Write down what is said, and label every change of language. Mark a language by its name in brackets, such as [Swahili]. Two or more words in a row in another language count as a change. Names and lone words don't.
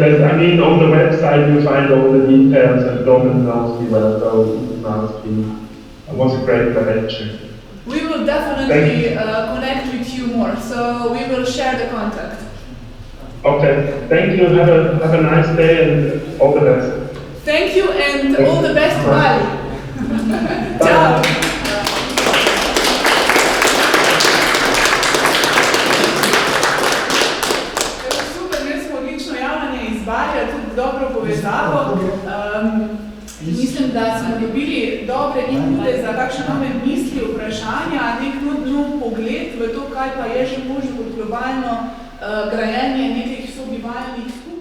[English] I mean, on the website you find all the details, and Domin knows me well, so it was a great lecture. We will definitely connect with you more, so we will share the contact. Okay, thank you. Have a nice day and all the best. Thank you and all the best, Bali. Ciao. [Slovenian] Super, imeli smo odlično javljanje iz Balija, tudi dobro povezavo. Mislim, da smo dobili dobre inpute za kakšne nove misli, vprašanja, nek nov pogled v to, kaj pa je še možno kot globalno grajenje nekih sobivalnih